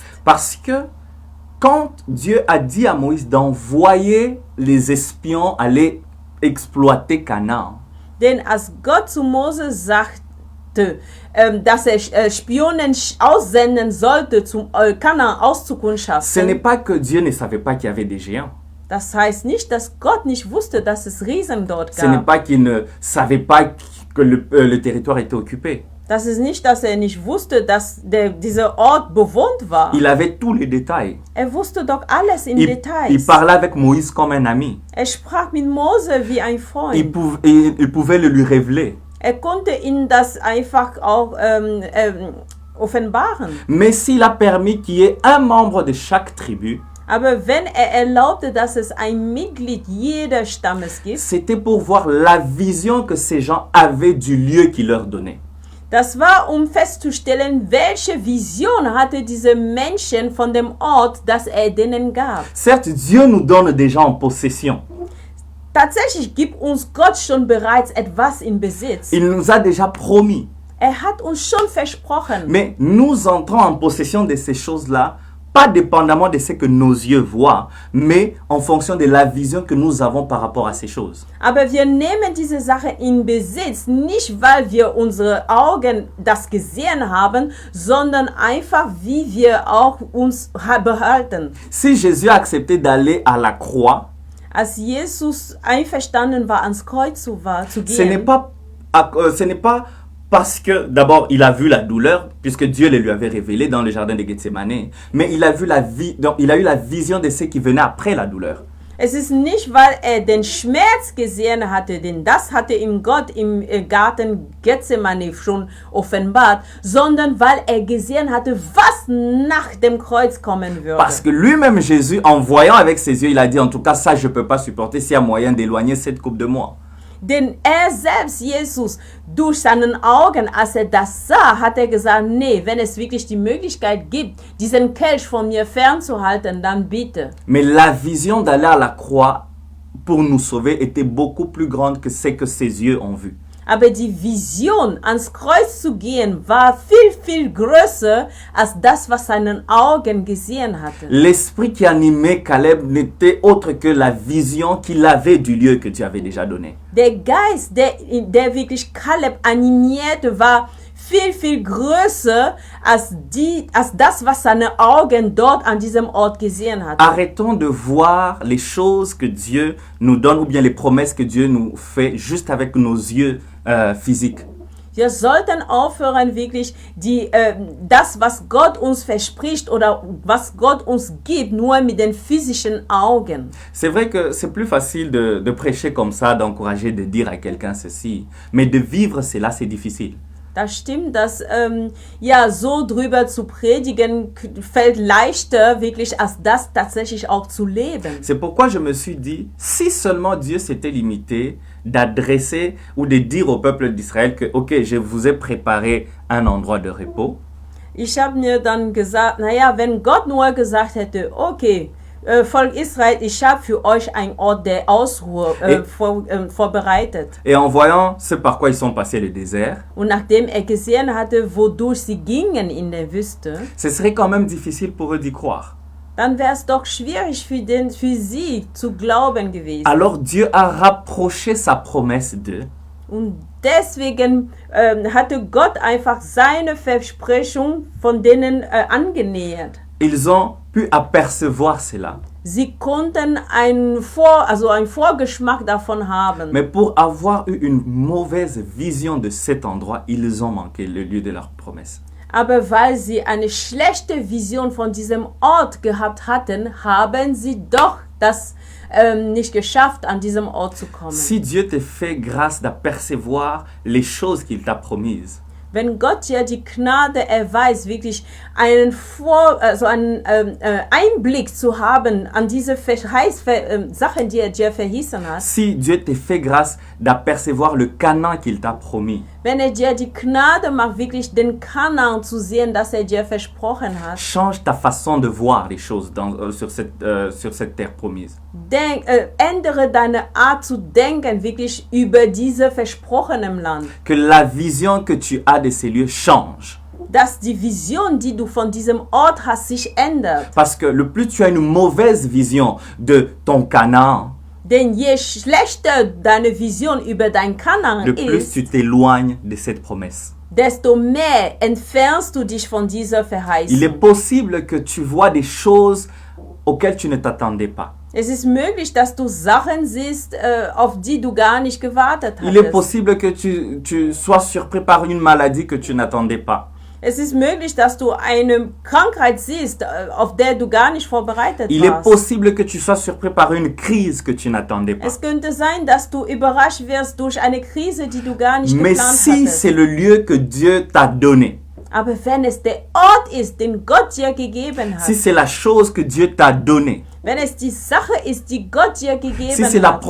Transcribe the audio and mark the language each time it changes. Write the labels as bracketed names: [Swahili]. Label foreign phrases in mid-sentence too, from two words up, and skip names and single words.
[French] Parce que quand Dieu a dit à Moïse d'envoyer les espions aller exploiter Canaan, [German] Denn als Gott zu Mose sagte, dass er Spionen aussenden sollte, zum Kanaan [French] ce n'est [German] auszukundschaften, [French] pas que Dieu ne savait pas qu'il y avait des géants. [German] das heißt nicht, dass Gott nicht wusste, dass es Riesen dort [French] Ce n'est [German] gab. [French] pas qu'il ne savait pas que le territoire était occupé. [German] Das ist nicht, dass er nicht wusste, dass dieser Ort bewohnt war. [French] Il avait tous les détails. [German] Er wusste doch alles in [French] Il [German] Details. [French] parlait avec Moïse comme un ami. [German] Er sprach mit Mose wie ein Freund. [French] Il pouvait le lui révéler. [German] Er konnte ihm das einfach auch offenbaren. [French] Mais s'il a permis qu'il y ait un membre de chaque tribu, [German] Aber wenn er erlaubte, dass es ein Mitglied jeder Stammes gibt, [French] c'était pour voir la vision que ces gens avaient du lieu qu'il leur donnait. [German] das war, um festzustellen, welche Vision hatte diese Menschen von dem Ort, das er denen gab. [French] Certes, Dieu nous donne déjà en possession. [German] Tatsächlich gibt uns Gott schon bereits etwas in Besitz. [French] Il nous a déjà promis. [German] Er hat uns schon versprochen. [French] Mais nous entrons en possession de ces choses-là, pas dépendamment de ce que nos yeux voient, mais en fonction de la vision que nous avons par rapport à ces choses. [German] Aber wir nehmen diese Sache in Besitz, nicht weil wir unsere Augen das gesehen haben, sondern einfach wie wir auch uns behalten. [French] Si Jésus a accepté d'aller à la croix, [German] Als Jesus einverstanden war, ans Kreuz zu [French] ce n'est [German] gehen, [French] pas parce que d'abord il a vu la douleur, puisque Dieu le lui avait révélé dans le jardin de Gethsemane, mais il a vu donc il a eu la vision de ce qui venait après la douleur. [German] es ist nicht, weil er den Schmerz gesehen hatte, denn das hatte ihm Gott im Garten Gethsemane schon offenbart, sondern weil er gesehen hatte, was nach dem Kreuz kommen würde. [French] Parce que lui-même Jésus, en voyant avec ses yeux, il a dit en tout cas ça je peux pas supporter s'il y a moyen d'éloigner cette coupe de moi. [German] Denn er selbst, Jesus, durch seinen Augen, als er das sah, hat er gesagt, nee, wenn es wirklich die Möglichkeit gibt, diesen Kelch von mir fernzuhalten, dann bitte. [French] Mais la vision d'aller à la croix pour nous sauver était beaucoup plus grande que ce que ses yeux ont vu. [German] Aber die Vision, ans Kreuz zu gehen, war viel, viel größer als das, was seinen Augen gesehen hatte. [French] L'esprit qui animait Caleb n'était autre que la vision qu'il avait du lieu que Dieu avait déjà donné. [German] Der Geist, der wirklich Kaleb animierte, war viel, viel größer als das, was seine Augen dort an diesem Ort gesehen hatten. [French] Arrêtons de voir les choses que Dieu nous donne ou bien les promesses que Dieu nous fait juste avec nos yeux physiques. [German] Wir sollten aufhören, wirklich das, was Gott uns verspricht oder was Gott uns gibt, nur mit den physischen Augen. [French] C'est vrai que c'est plus facile de prêcher comme ça, d'encourager, de dire à quelqu'un ceci, mais de vivre cela, c'est difficile. [German] Das stimmt, dass so drüber zu predigen fällt leichter, wirklich, als das tatsächlich auch zu leben. [French] C'est pourquoi je me suis dit, si seulement Dieu s'était limité d'adresser ou de dire au peuple d'Israël que, ok, je vous ai préparé un endroit de repos. [German] Ich habe mir dann gesagt, naja, wenn Gott nur gesagt hätte, okay, Volk Israel, ich habe für euch einen Ort der Ausruhe vorbereitet. [French] Et en voyant ce par quoi ils sont passés le désert, [German] Und nachdem gesehen hatte, wodurch sie gingen in der Wüste, [French] ce serait quand même difficile pour eux d'y croire. [German] dann wäre es doch schwierig für sie zu glauben gewesen. [French] Alors Dieu a rapproché sa promesse d'eux. [German] Und deswegen hatte Gott einfach seine Versprechung von denen angenähert. [French] Ils ont pu apercevoir cela. [German] Sie konnten einen Vorgeschmack davon haben. [French] Mais pour avoir eu une mauvaise vision de cet endroit, ils ont manqué le lieu de leur promesse. [German] Aber weil sie eine schlechte Vision von diesem Ort gehabt hatten, haben sie doch das nicht geschafft, an diesem Ort zu kommen. [French] Si Dieu te fait grâce d'apercevoir les choses qu'il t'a promises, [German] Wenn Gott dir die Gnade erweist, wirklich einen Einblick zu haben an diese Sachen, die er dir verheißen hat, [French] si Dieu te fait grâce d'apercevoir le Canaan qu'il t'a promis, [German] wenn er dir die Gnade macht, wirklich den Kanaan zu sehen, das er dir versprochen hat, [French] change ta façon de voir les choses sur cette terre promise. [German] Ändere deine Art zu denken, wirklich über diese versprochenen Land. [French] Que la vision que tu as de ces lieux change. [German] Dass die Vision, die du von diesem Ort hast, sich ändert. [French] Parce que le plus tu as une mauvaise vision de ton Canaan, [German] Denn je schlechter deine Vision über dein Kanaan [French] le plus [German] ist, [French] tu t'éloignes de cette promesse. [German] desto mehr entfernst du dich von dieser [French] Il est [German] Verheißung. [French] possible que tu vois des choses auxquelles tu ne t'attendais pas. [German] Es ist möglich, dass du Sachen siehst, auf die du gar nicht gewartet [French] Il est [German] hattest. [French] possible que tu sois surpris par une maladie que tu n'attendais pas. [German] Es ist möglich, dass du eine Krankheit siehst, auf der du gar nicht vorbereitet [French] Il est [German] warst. [French] possible que tu sois surpris par une crise que tu n'attendais pas. [German] Es könnte sein, dass du überrascht wirst durch eine Krise, die du gar nicht [French] Mais [German] geplant [French] si [German] hattest. [French] c'est le lieu que Dieu t'a donné, [German] Aber wenn es der Ort ist, den Gott dir gegeben hat, [French] si c'est la chose que Dieu t'a donnée, [German] wenn es die Sache ist, die Gott dir gegeben [French] si c'est la [German] hat,